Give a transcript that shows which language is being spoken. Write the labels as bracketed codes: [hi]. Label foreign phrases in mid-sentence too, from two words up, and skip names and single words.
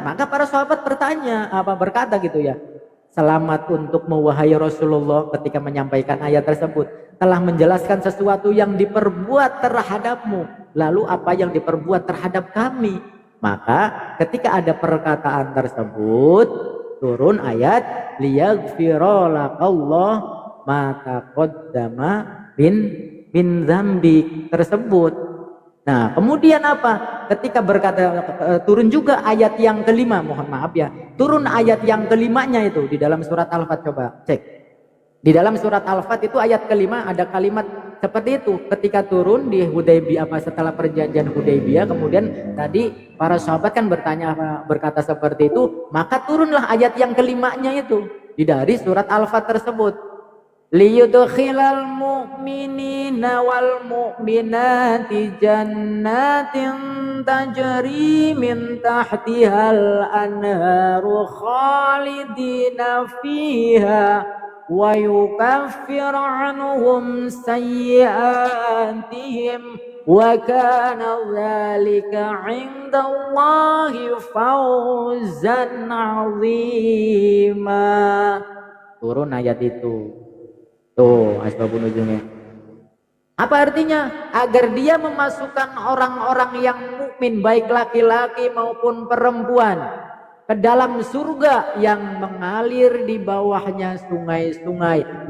[id] Maka para sahabat berkata gitu ya, selamat untukmu wahai Rasulullah, ketika menyampaikan ayat tersebut, telah menjelaskan sesuatu yang diperbuat terhadapmu, lalu apa yang diperbuat terhadap kami. Maka ketika ada perkataan tersebut, turun ayat [ar] ليغفر لك الله ما تقدم من ذنبك [id] tersebut. Nah, kemudian apa? Ketika turun juga ayat yang kelima, mohon maaf ya, turun ayat yang kelimanya itu di dalam surat Al-Fath. Coba cek di dalam surat Al-Fath itu ayat kelima ada kalimat seperti itu. Ketika turun di Hudaybiyah, setelah perjanjian Hudaybiyah, kemudian tadi para sahabat kan berkata seperti itu, maka turunlah ayat yang kelimanya itu dari surat Al-Fath tersebut. [ar] ليدخل المؤمنين والمؤمنات جنات تجري من تحتها الأنهار خالدين فيها ويكفر عنهم سيئاتهم وكان ذلك عند الله فوزا عظيما. [id] Turun ayat itu. Tuh, asbabun nuzulnya. Apa artinya? Agar dia memasukkan orang-orang yang mukmin, baik laki-laki maupun perempuan, ke dalam surga yang mengalir di bawahnya sungai-sungai.